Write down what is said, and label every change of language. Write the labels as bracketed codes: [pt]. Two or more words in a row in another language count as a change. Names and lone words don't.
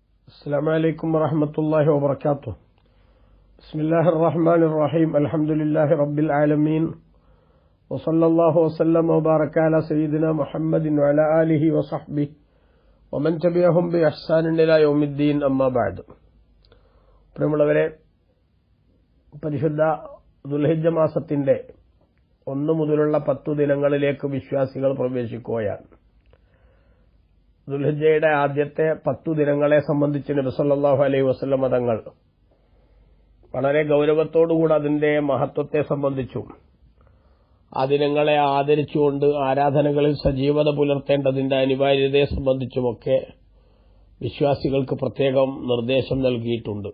[ar] السلام عليكم ورحمة الله وبركاته. بسم الله الرحمن الرحيم. الحمد لله رب العالمين، وصلى الله وسلم وبارك على سيدنا محمد وعلى آله وصحبه ومن تبعهم بإحسان إلى يوم الدين. أما بعد. [ml] പ്രിയമുള്ളവരെ, പരിശുദ്ധ ദുൽഹിജ്ജ മാസത്തിന്റെ 1 മുതലുള്ള 10 ദിനങ്ങളിലേക്ക് വിശ്വാസികൾ പ്രവേശിക്കുകയാണ്. ദുൽഹിജ്ജയുടെ ആദ്യത്തെ 10 ദിനങ്ങളെ സംബന്ധിച്ച് നബി സല്ലല്ലാഹു അലൈഹി വസല്ലം തങ്ങൾ വളരെ ഗൗരവത്തോടുകൂടി അതിന്റെ മഹത്വത്തെ സംബന്ധിച്ചും ആ ദിനങ്ങളെ ആദരിച്ചുകൊണ്ട് ആരാധനകളിൽ സജീവത പുലർത്തേണ്ടതിന്റെ അനിവാര്യതയെ സംബന്ധിച്ചുമൊക്കെ വിശ്വാസികൾക്ക് പ്രത്യേകം നിർദ്ദേശം നൽകിയിട്ടുണ്ട്.